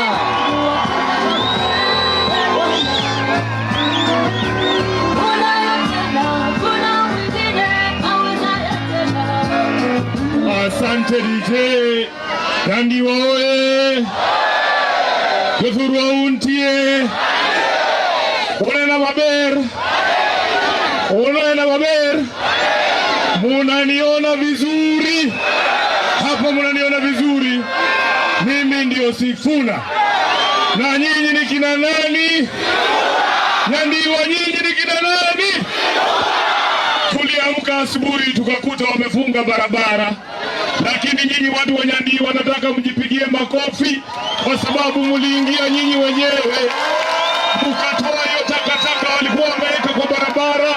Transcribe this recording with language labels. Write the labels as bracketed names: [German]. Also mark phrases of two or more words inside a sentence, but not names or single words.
[Swahili] Asante DJ Kandiwa oye, Kefurwa untie, Onena [Luo (Kenya and Tanzania)] maber, [Swahili] munaniona vizuri, hapa munaniona vizuri, mimi ndio Sifuna, na nyinyi ni kina nani? Nyandiwa, nyinyi ni kina nani? Tuliamka asubuhi tukakuta wamefunga barabara, lakini nyinyi watu wa Nyandiwa nataka mjipigie makofi, kwa sababu muliingia nyinyi wenyewe mkatoa hiyo takataka walikuwa wameweka kwa barabara.